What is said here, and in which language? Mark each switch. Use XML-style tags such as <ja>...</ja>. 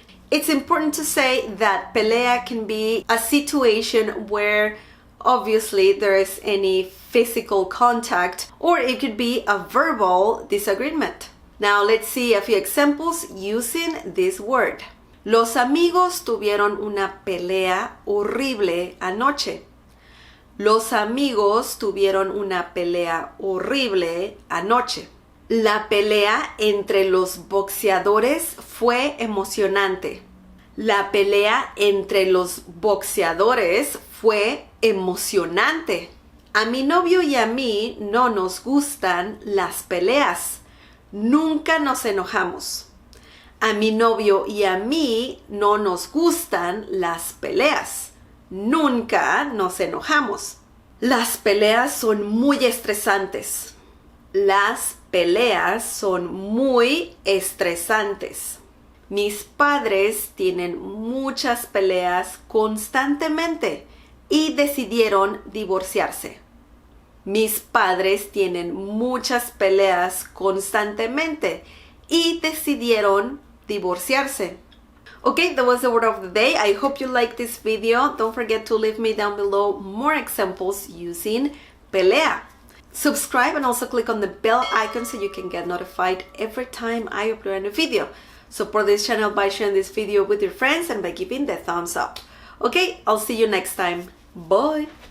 <en>It's important to say that pelea can be a situation where obviously there is any physical contact, or it could be a verbal disagreement. Now let's see a few examples using this word.</en> <es>Los amigos tuvieron una pelea horrible anoche. Los amigos tuvieron una pelea horrible anoche. La pelea entre los boxeadores fue emocionante. La pelea entre los boxeadores fue emocionante. A mi novio y a mí no nos gustan las peleas. Nunca nos enojamos. A mi novio y a mí no nos gustan las peleas. Nunca nos enojamos. Las peleas son muy estresantes. Las peleas son muy estresantes. Mis padres tienen muchas peleas constantemente y decidieron divorciarse. Mis padres tienen muchas peleas constantemente y decidieron divorciarse.</es> <en>Okay, that was the word of the day. I hope you liked this video. Don't forget to leave me down below more examples using pelea. Subscribe and also click on the bell icon so you can get notified every time I upload a new video. Support this channel by sharing this video with your friends and by giving the thumbs up. Okay, I'll see you next time. Bye!</en>